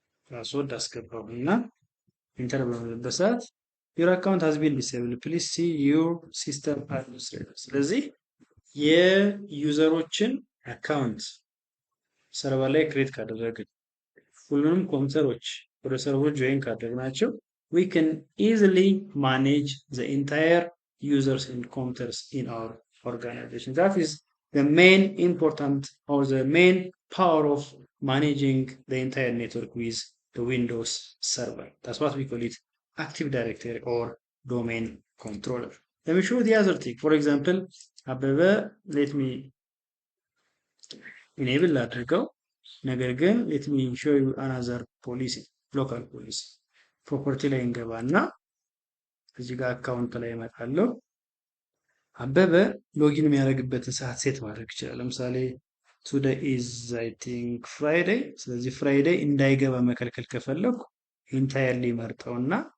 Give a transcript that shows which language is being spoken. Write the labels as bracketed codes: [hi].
[am] ፓስወርድ አስገባሁና ኢንተር በምልበት ሰዓት [en] your account has been disabled please see your system administrator። [am] ስለዚህ የዩዘሮችን አካውንት ሰርቨር ላይ ክሬት ካደረግን ሁሉንም ኮምፒውተሮች ወደ ሰርቨሩ ጆይን ካደረግናቸው [en] we can easily manage the entire users and computers in our organization. That is the main important or the main power of managing the entire network with the Windows server. That's what we call it Active Directory or domain controller. Let me show the other thing. For example, let me enable [am] ላድርገው። ነገር ግን [en] let me show you another policy, local policy. [am] ፕሮፐርቲ ላይ እንገባና እዚህ ጋር አካውንት ላይ እመጣለሁ። አበበ ሎጊን የሚያደርግበትን ሰዓት ሴት ማድረግ ይችላል። ለምሳሌ [en] today is I think Friday። [am] ስለዚህ ፍራይዴይ እንዳይገባ መከልከል ከፈለኩ ኢንታየርሊ መርጠውና